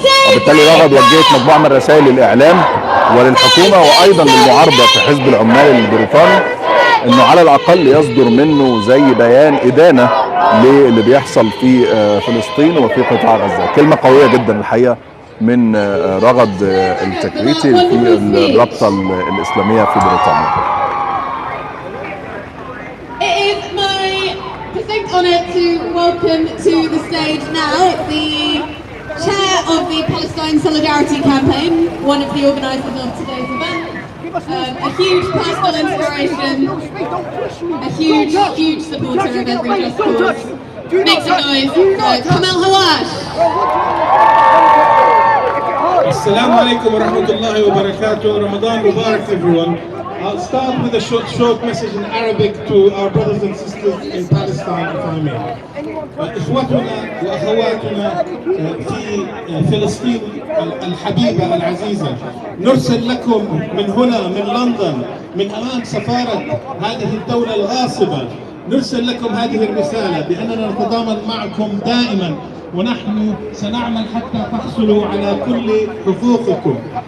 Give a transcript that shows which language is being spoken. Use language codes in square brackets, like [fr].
[ar] وبالتالي رغد وجهت مجموعه من الرسائل للاعلام وللحكومه وايضا للمعارضه في حزب العمال البريطاني انه على الاقل يصدر منه زي بيان ادانه للي بيحصل في فلسطين وفي قطاع غزه. كلمه قويه جدا الحقيقه من رغد التكريتي في الرابطه الاسلاميه في بريطانيا. [en] Honour to welcome to the stage now the chair of the Palestine Solidarity Campaign, one of the organisers of today's event, a huge personal inspiration, a huge supporter of every just cause. Make some noise for Kamal Hawash. [ar] Assalamu alaikum wa rahmatullahi wa barakatuh. [en] Ramadan Mubarak everyone. I'll start with a short message in Arabic to our brothers and sisters in Palestine, if I may. [ar] إخوتنا وأخواتنا في فلسطين الحبيبة العزيزة، نرسل لكم من هنا من لندن من أمام سفارة هذه الدولة الغاصبة، نرسل لكم هذه الرسالة بأننا نتضامن معكم دائما، ونحن سنعمل حتى تحصلوا على كل حقوقكم.